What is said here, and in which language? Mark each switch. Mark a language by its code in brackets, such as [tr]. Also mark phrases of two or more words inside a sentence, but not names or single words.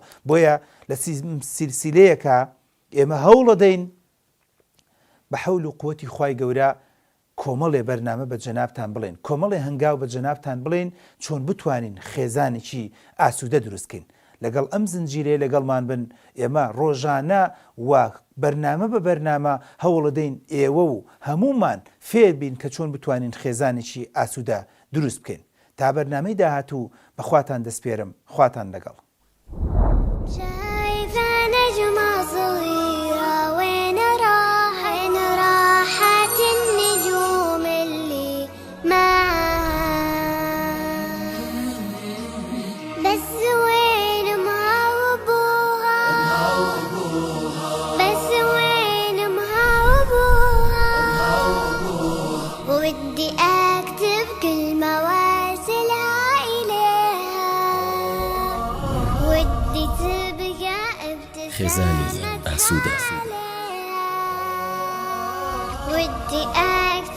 [ckb] بۆیە لە سیلسیلەیەکە ئێمە هەوڵ دەدەین بە حەول و قووەتی خوای گەورە کۆمەڵێ بەرنامە بە جەنابتان بڵێن، کۆمەڵێ هەنگاو بە جەنابتان بڵێن چۆن بتوانین خێزانێکی ئاسوودە دروستکەین. لەگەڵ ئەم زنجیرێ لەگەڵمان بن ئێمە ڕۆژانە و بەرنامە بە بەرنامە هەوڵەدەین ئێوە و هەمومان فێر بین کە چۆن بتوانین خێزانێکی ئاسوودە دروست بکەین. تا بەرنامەی داهاتوو بەخواتان دەسپێرم، خواتان لەگەڵ. [ar] شايفة نجمة صغيرة وين راحت النجوم اللي معاها بس وين أمها وأبوها بس وين أمها وأبوها ودي أكتب كلمة وارسلها إليها ودي تبقى [ckb] خێزانی [ar] ابتسامة [ckb] ئاسوودە. [ar] عليها ودي